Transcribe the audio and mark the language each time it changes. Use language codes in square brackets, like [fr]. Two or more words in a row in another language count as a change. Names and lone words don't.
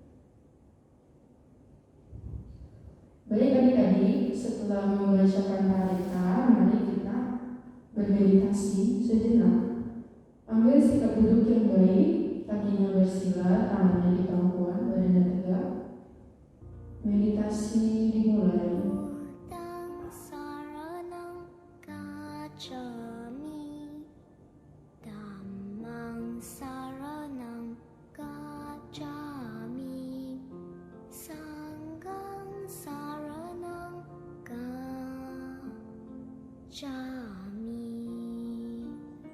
[id] Baik adik-adik, setelah membacakan parita, mari kita bermeditasi sejenak. Ambil sikap duduk yang baik, kakinya bersila, tangannya di pangkuan, badannya tegak. Meditasi dimulai. [pi] Buddhang saranang gacchami, Dhammang saranang gacchami, Sanghang saranang gacchami.